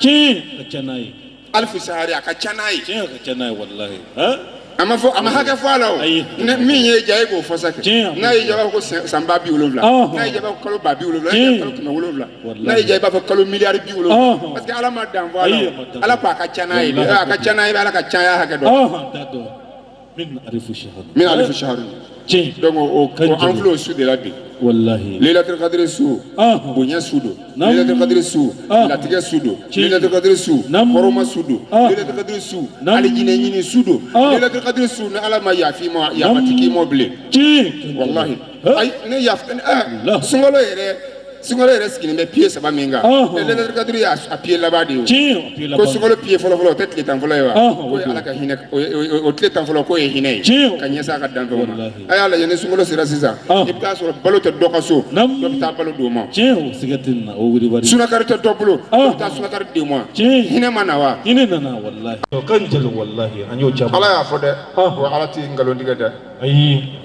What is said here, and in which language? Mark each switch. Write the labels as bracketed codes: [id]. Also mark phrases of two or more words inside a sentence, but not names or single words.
[ar] ألف شهر [bm] a ka ca n'a ye wallahi a ma hakɛ fɔ a la o min ye ja e k'o fɔ sa kɛ n'a ye ja b'a fɔ ko san 7,000 n'a ye ja b'a fɔ kalo 7,000 n'a ye kalo 7,000 n'a ye ja i b'a fɔ kalo miliyari 70 [fr] parce que [bm] ala ma dan fɔ a la ala ko a ka ca n'a ye a ka ca n'a ye ala ka caya hakɛ dɔn min [ar] ألف شهر [bm] donc o an filɛ o su de la bi wallahi Lailatul Qadr su bonya su do Lailatul Qadr su latigɛ su do Lailatul Qadr su hɔrɔma su do Lailatul Qadr su alijinɛ ɲini su do Lailatul Qadr su ni ala ma yafi ma yafatigi ma bilen wallahi ay ne yaf sunkalo yɛrɛ sigilen bɛ pied 3 min kan Lailatul Qadr y'a pied laban de ye ko sunkalo pied fɔlɔ o tɛ tile 10 fɔlɔ ye wa ko ye ala ka hinɛ o tile 10 fɔlɔ k'o ye hinɛ ye ka ɲɛsin a ka danfɛnw ma a y'a lajɛ ni sunkalo sera sisan i bɛ taa sɔrɔ balo tɛ dɔ ka so dɔ bɛ taa balo d'o ma sunakari tɛ dɔ bolo dɔ bɛ taa sunakari d'o ma hinɛ ma na wa hinɛ nana wallahi ala y'a fɔ dɛ wa ala tɛ nkalon tigɛ dɛ ayi